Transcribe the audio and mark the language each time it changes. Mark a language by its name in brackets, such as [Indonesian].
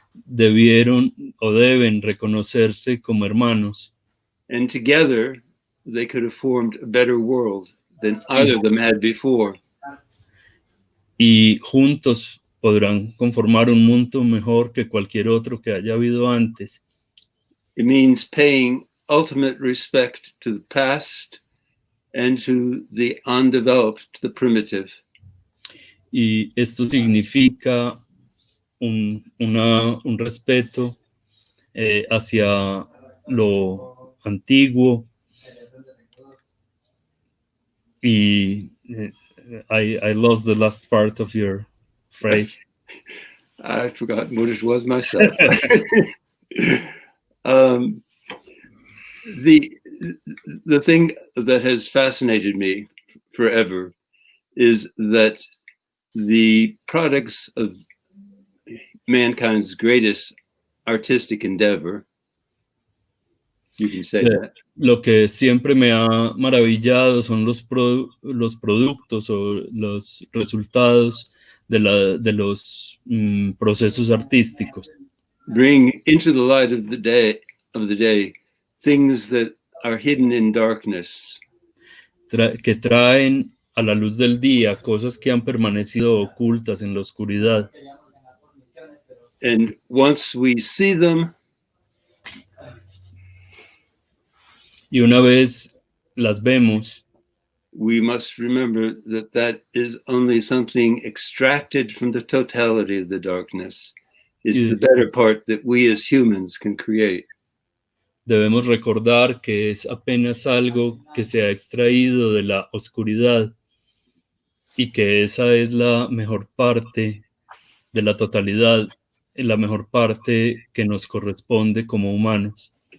[Spanish] Debieron o deben reconocerse como hermanos. [English] And together they could have formed a better world than either of them had before. [Spanish] Y juntos podrán conformar un mundo mejor que cualquier otro que haya habido antes. [English] It means paying ultimate respect to the past and to the undeveloped, to the primitive. [Spanish] Y esto significa un respeto hacia lo antiguo. [English] Y I lost the last part of your phrase. I've forgotten what it was myself. The thing that has fascinated me forever is that the products of mankind's greatest artistic endeavor, you can say that. [Spanish] Lo que siempre me ha maravillado son los productos o los resultados de los procesos artísticos. [English] Bring into the light of the day things that are hidden in darkness. [Spanish] Que traen a la luz del día cosas que han permanecido ocultas en la oscuridad. [English] And once we see them, [Spanish] y una vez las vemos, [English] we must remember that is only something extracted from the totality of the darkness. It's the better part that we as humans can create. [Spanish] Debemos recordar que es apenas algo que se ha extraído de la oscuridad y que esa es la mejor parte de la totalidad, la mejor parte que nos corresponde como humanos.